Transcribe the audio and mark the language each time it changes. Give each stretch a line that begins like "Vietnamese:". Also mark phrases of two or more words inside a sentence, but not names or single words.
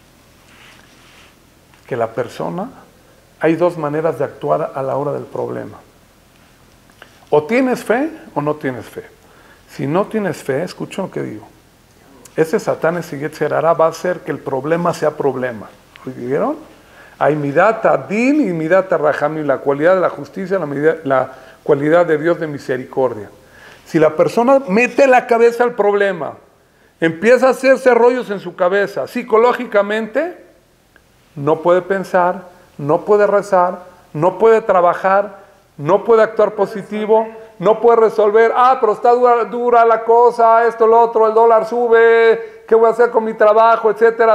Spanish: Que la persona, hay dos maneras de actuar a la hora del problema. O tienes fe o no tienes fe. Si no tienes fe, escuchen lo que digo. Ese Satán, ese
Hebrew: יצר הרע,
Spanish: va a hacer que el problema sea problema. ¿Vieron? Hay
Hebrew: מדת הדין
Spanish: y
Hebrew: מדת רחמים,
Spanish: la cualidad de la justicia, la cualidad de Dios de misericordia. Si la persona mete la cabeza al problema, empieza a hacerse rollos en su cabeza, psicológicamente, no puede pensar, no puede rezar, no puede trabajar, no puede actuar positivo, no puede resolver, pero está dura la cosa, esto, lo otro, el dólar sube, ¿qué voy a hacer con mi trabajo, etcétera?